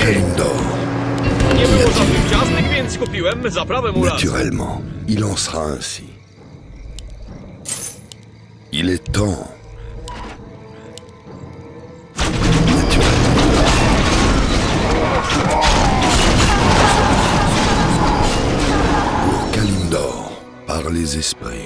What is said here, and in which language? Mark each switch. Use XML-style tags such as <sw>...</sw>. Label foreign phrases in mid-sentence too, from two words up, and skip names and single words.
<fr>Kalimdor.</fr> <pl>Nie było żadnych ciastek, więc kupiłem zaprawę mu raz.</pl> <fr>Naturellement, il en sera ainsi. Il est temps. Naturellement. Pour Kalimdor, par les esprits.</fr>